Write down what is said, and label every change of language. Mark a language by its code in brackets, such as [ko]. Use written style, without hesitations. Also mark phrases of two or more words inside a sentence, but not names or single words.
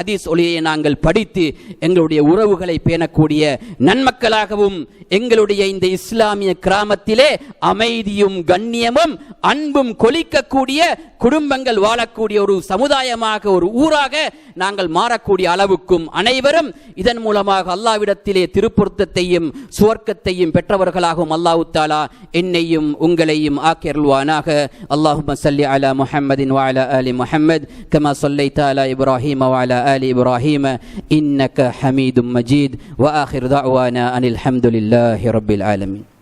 [ta] ஹதீஸ் ஒளியை நாங்கள் படித்து எங்களுடைய உறவுகளை பேணக்கூடிய நன்மக்களாகவும் எங்களுடைய இந்த இஸ்லாமிய கிராமத்திலே அமைதியும் கண்ணியமும் அன்பும் கொலிக்கக்கூடிய குடும்பங்கள் வாழக்கூடிய ஒரு சமுதாயமாக, ஒரு ஊராக நாங்கள் மாறக்கூடிய அளவுக்கும் அனைவரும் இதன் மூலமாக அல்லாஹ்விடத்திலே திருப்பொருத்தத்தையும் சுவர்க்கத்தையும் பெற்றவர்களாகவும் [ar] الله تعالى [ta] என்னையும் உங்களையும் ஆக்கியருள்வானாக. [ar] اللهم صل على محمد وعلى آل محمد كما صليت على إبراهيم وعلى آل إبراهيم إنك حميد مجيد وآخر دعوانا أن الحمد لله رب العالمين.